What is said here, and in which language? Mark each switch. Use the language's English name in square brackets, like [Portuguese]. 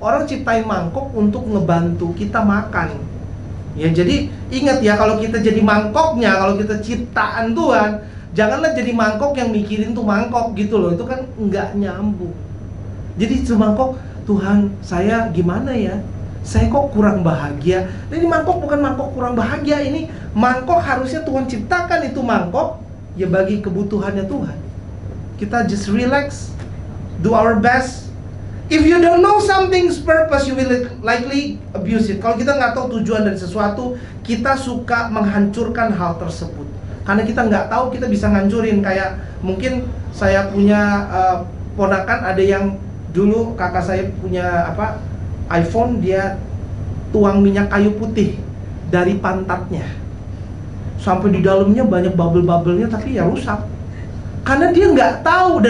[Indonesian] Orang ciptain mangkok untuk ngebantu kita makan. Ya, jadi ingat ya, kalau kita jadi mangkoknya, kalau kita ciptaan Tuhan, janganlah jadi mangkok yang mikirin tuh mangkok gitu loh. Itu kan nggak nyambung. Jadi semangkok, Tuhan saya gimana ya? Saya kok kurang bahagia. Ini mangkok bukan mangkok kurang bahagia. Ini mangkok harusnya Tuhan ciptakan itu mangkok ya bagi kebutuhannya Tuhan. Kita [English] just relax, do our best. If you don't know something's purpose, you will likely abuse it. [Indonesian] Kalau kita nggak tahu tujuan dari sesuatu, kita suka menghancurkan hal tersebut. Karena kita nggak tahu, kita bisa ngancurin. Kayak mungkin saya punya ponakan, ada yang dulu kakak saya punya iPhone, dia tuang minyak kayu putih dari pantatnya sampai di dalamnya banyak bubble-bubblenya, tapi ya rusak karena dia nggak tahu.